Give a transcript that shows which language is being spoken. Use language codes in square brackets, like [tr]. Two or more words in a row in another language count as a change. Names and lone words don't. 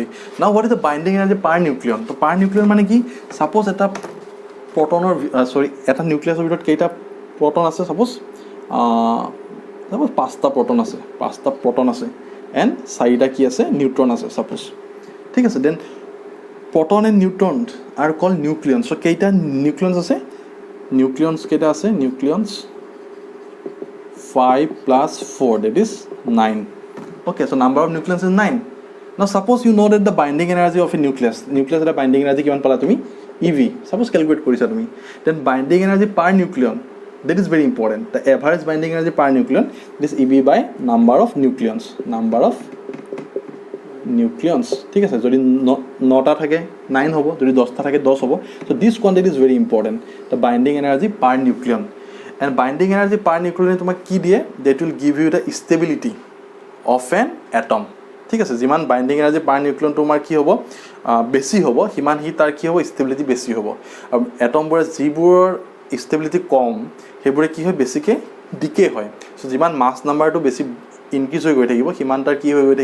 [en] Now what is the binding energy per nucleon. [as] তো [en] per nucleon [as] মানে কি, ছাপ'জ এটা প্ৰটনৰ এটা নিউক্লিয়াছৰ ভিতৰত কেইটা প্ৰটন আছে, ছাপ'জ 5টা প্ৰটন আছে এণ্ড 4টা কি আছে, নিউট্ৰন আছে ছাপ'জ, ঠিক আছে। [en] Then proton and neutron are called nucleon. [as] চ' কেইটা নিউক্লিয়নছ আছে, নিউক্লিয়নছ কেইটা আছে, নিউক্লিয়নছ [en] 5 plus 4, that is 9, okay. So number of nucleons is 9. Now suppose you know that the binding energy of a nucleus এটা binding energy [as] কিমান পালা তুমি, [en] EV, suppose calculate [as] কৰিছা তুমি, [en] then binding energy per nucleon, that is very important, the average binding energy per nucleon, this EV by number of nucleons, number of নিউক্লিয়নছ [as] ঠিক আছে যদি 9টা থাকে 9 হ'ব যদি 10টা থাকে 10 হ'ব [en] so this quantity is very important the binding energy per nucleon [as] and binding energy per nucleon তোমাক কি দিয়ে [en] that will give you the stability of an atom [as] ঠিক আছে যিমান [en] binding energy per nucleon [as] তোমাৰ কি হ'ব বেছি হ'ব সিমান হি তাৰ কি হ'ব ষ্টেবিলিটি বেছি হ'ব আৰু এটমবোৰৰ যিবোৰৰ ষ্টেবিলিটি কম সেইবোৰে কি হয় বেছিকৈ ডিকে হয় সো যিমান [en] mass numberটো [as] বেছি ইনক্ৰিজ হৈ গৈ থাকিব সিমান তাৰ কি হৈ গৈ